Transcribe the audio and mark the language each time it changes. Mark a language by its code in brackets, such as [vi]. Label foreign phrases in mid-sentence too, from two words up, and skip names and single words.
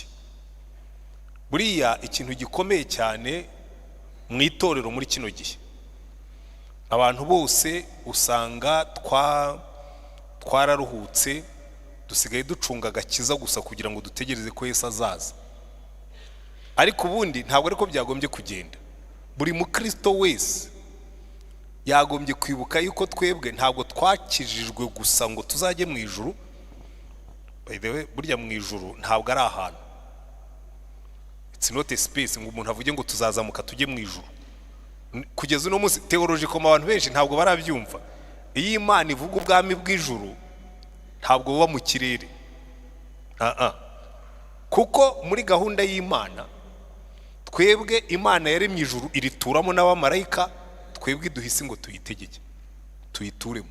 [rw] Buriya ikintu gikomeye cyane mu itorero muri kino gihe, abantu bose usanga twararuhutse, dusigaye ducunga agakiza gusa kugira ngo dutegereze ko Yesu azaza. Ariko ubundi ntabwo ariko byagombye kugenda. Buri mukristo wese yagombye kwibuka yuko twebwe ntabwo twakijijwe gusa ngo tuzajye mu ijuru. [en] By the way, [rw] burya mu ijuru ntabwo ari ahantu, [en] it's not a space [rw] ngo umuntu avuge ngo tuzazamuka tujye mu ijuru. kugeza uno munsi theological abantu benshi ntabwo barabyumva. Iyo Imana ivuga ubwami bw'ijuru ntabwo buba mu kirere, kuko muri gahunda y'Imana twebwe Imana yaremye ijuru irituramo n'abamarayika, twebwe duhise ngo tuyitegeke tuyituremo.